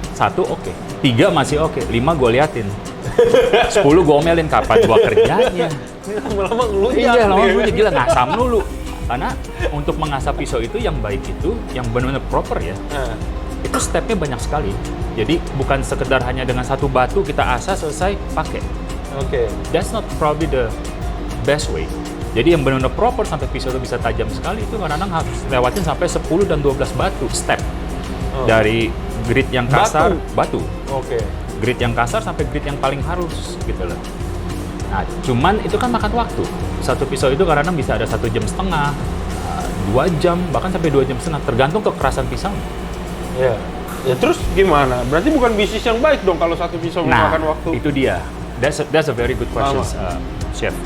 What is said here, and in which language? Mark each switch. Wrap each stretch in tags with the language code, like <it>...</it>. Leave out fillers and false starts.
<id>1 oke, 3 masih oke, 5 gue liatin. 10 gue omelin kapan gue kerjanya. Lama-lama ngelunjak. Iya, lama ngelunjak, gila ngasam dulu. Karena untuk mengasah pisau itu yang baik itu, yang benar-benar proper ya, itu stepnya banyak sekali. Jadi bukan sekedar hanya dengan satu batu kita asah selesai pakai.</id> <en>That's not probably the best way.</en> <id>Jadi yang benar-benar proper sampai pisau itu bisa tajam sekali itu kadang-kadang harus lewatin sampai 10 dan 12 batu step. Dari grit yang kasar, batu. Grit yang kasar sampai grit yang paling halus gitu loh. Nah, cuman itu kan makan waktu. Satu pisau itu kadang-kadang bisa ada 1,5 jam, 2 jam, bahkan sampai 2,5 jam, tergantung kekerasan pisau. Ya, terus gimana? Berarti bukan bisnis yang baik dong kalau satu pisau memakan waktu. Nah, itu dia.</id> <en>That's a very good question, Chef.</en>